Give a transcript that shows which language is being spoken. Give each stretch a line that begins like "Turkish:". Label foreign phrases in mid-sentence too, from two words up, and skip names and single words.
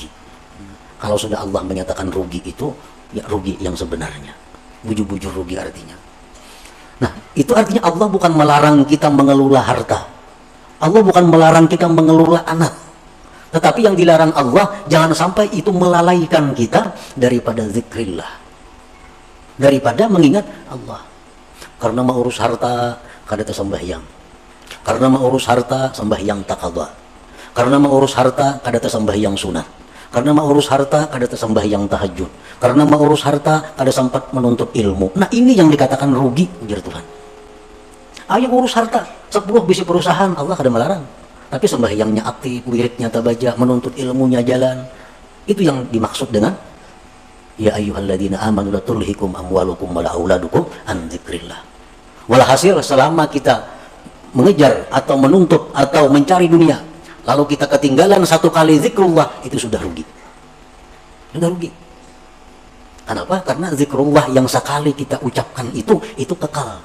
Indonesian: Kalau sudah Allah menyatakan rugi itu, ya rugi yang sebenarnya. Bujur-bujur rugi artinya. Nah, itu artinya Allah bukan melarang kita mengelola harta. Allah bukan melarang kita mengelola anak. Tetapi yang dilarang Allah, jangan sampai itu melalaikan kita daripada zikrillah, daripada mengingat Allah.
Banjar: Karena mau urus harta, kada tersembahyang. Karena mau urus harta, sembahyang takadha. Karena mau urus harta, kada tersembahyang sunat. Karena mau urus harta, kada tersembahyang tahajud. Karena mau urus harta, kada sempat menuntut ilmu. Nah ini yang dikatakan rugi, ujar Tuhan. Ayo urus harta, 10 bisi perusahaan, Allah kada melarang. Tapi sembahyangnya aktif, wiridnya tabaja, menuntut ilmunya jalan.
Indonesian: Itu yang dimaksud dengan
Arabic: يا أيها الذين آمنوا لا تلهكم أموالكم ولا أولادكم عن ذكر الله.
Indonesian: Walhasil selama kita mengejar atau menuntut atau mencari dunia, lalu kita ketinggalan satu kali zikrullah, itu sudah rugi. Sudah rugi. Kenapa? Karena zikrullah yang sekali kita ucapkan itu kekal.